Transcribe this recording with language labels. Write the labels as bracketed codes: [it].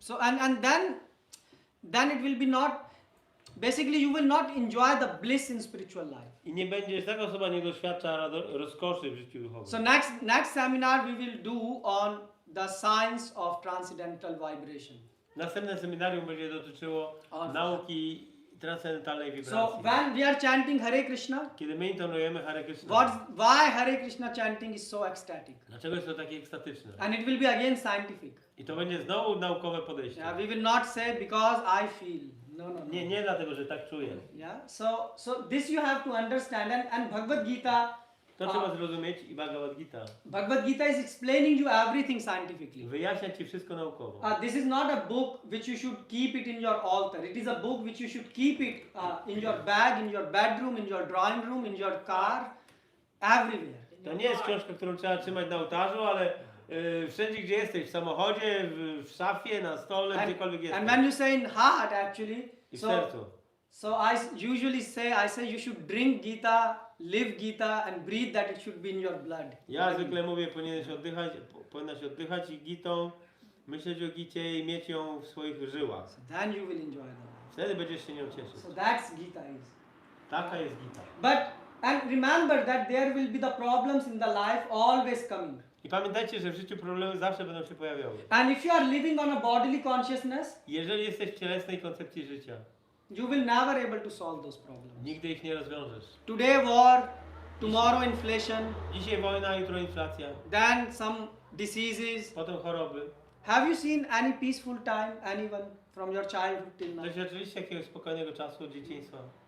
[en] And then it will be not, basically you will not enjoy the bliss in spiritual life. [pl] I nie będziesz, taka osoba nie doświadcza rozkoszy w życiu duchowym. [en] So next seminar we will do on the science of transcendental vibration. [pl] Następne seminarium będzie dotyczyło [en] Awesome. [pl] nauki transcendentalnej [en] So [pl] wibracji. [en] when we are chanting Hare Krishna, [pl] Kiedy my intonujemy Hare Krishna, [en] why Hare Krishna chanting is so ecstatic? [pl] dlaczego jest to takie ekstatyczne? [en] And it will be again scientific. [pl] I to będzie znowu naukowe podejście. [en] Yeah, we will not say because I feel. No. [pl] Nie dlatego, że tak czuję. [en] Yeah. So this you have to understand, and Bhagavad Gita. [pl] To trzeba zrozumieć i Bhagavad Gita [en] Bhagavad Gita is explaining you everything scientifically. [pl] wyjaśnia ci wszystko naukowo. [en] This is not a book which you should keep it in your altar. It is a book which you should keep it in your bag, in your bedroom, in your drawing room, in your car, everywhere. [pl] To nie jest książka, którą trzeba trzymać na ołtarzu, ale wszędzie gdzie jesteś, w samochodzie, w szafie, na stole, gdziekolwiek jesteś. [en] And when you say in heart, actually, [pl] I w sercu. [en] so I usually say you should drink Gita, live Gita, and breathe that it should be in your blood. [pl] Ja zwykle mówię, powinnaś oddychać i Gitą, myśleć o Gicie i mieć ją w swoich żyłach. [en] So then you will enjoy the life. [pl] Wtedy będziesz się nią cieszyć. [en] So that's Gita is. [pl] Taka jest Gita. [en] And remember that there will be the problems in the life always coming. [pl] I pamiętajcie, że w życiu problemy zawsze będą się pojawiały. [en] And if you are living on a bodily consciousness, [pl] Jeżeli jesteś w cielesnej koncepcji życia, [en] you will never able to solve those problems. [pl] nigdy ich nie rozwiążesz. [en] Today war, tomorrow inflation, [pl] Dzisiaj wojna, jutro inflacja, [en] then some diseases. [pl] potem choroby. [en] Have you seen any peaceful time, anyone from your childhood till now? [pl] Doświadczyliście jakiegoś spokojnego czasu od dzieciństwa?